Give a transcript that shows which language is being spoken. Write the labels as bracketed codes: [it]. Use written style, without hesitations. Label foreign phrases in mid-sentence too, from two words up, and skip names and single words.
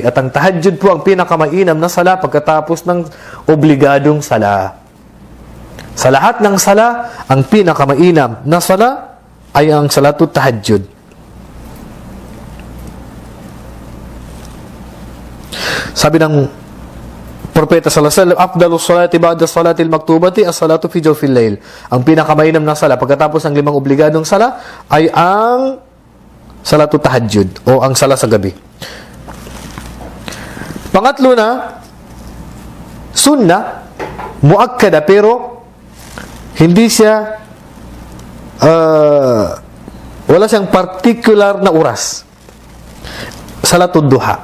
[tl] At ang tahajjud po ang pinakamainam na sala pagkatapos ng obligadong sala. Sa lahat ng sala, ang pinakamainam na sala ay ang [ar] صلاة التهجد. [tl] Sabi ng Propeta [ar] صلى الله عليه وسلم أفضل الصلاة بعد الصلاة المكتوبة الصلاة في جوف الليل. [tl] Ang pinakamainam na sala pagkatapos ng 5 obligadong sala ay ang [ar] صلاة التهجد [tl] o ang sala sa gabi. Pangatlo na, [ar] سنة مؤكدة, [tl] pero hindi siya wala siyang particular na oras. [ar] صلاة الضحى.